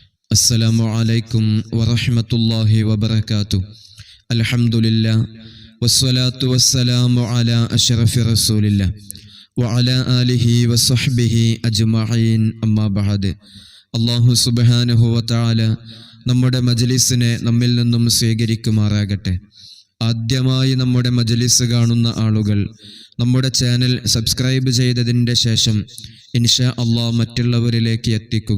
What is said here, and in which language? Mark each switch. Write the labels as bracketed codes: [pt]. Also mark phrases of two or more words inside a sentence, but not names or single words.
[ar] السلام عليكم ورحمة الله وبركاته. الحمد لله والصلاة والسلام على أشرف رسول الله وعلى آله وصحبه أجمعين أما بعد. [ml] അല്ലാഹു [ar] سبحانه وتعالى [ml] നമ്മുടെ മജ്ലിസിനെ നമ്മിൽ നിന്നും സ്വീകരിക്കുമാറാകട്ടെ. ആദ്യമായി നമ്മുടെ മജ്ലിസ് കാണുന്ന ആളുകൾ നമ്മുടെ ചാനൽ സബ്സ്ക്രൈബ് ചെയ്തതിൻ്റെ ശേഷം [ar] إن شاء الله [ml] മറ്റുള്ളവരിലേക്ക് എത്തിക്കുക.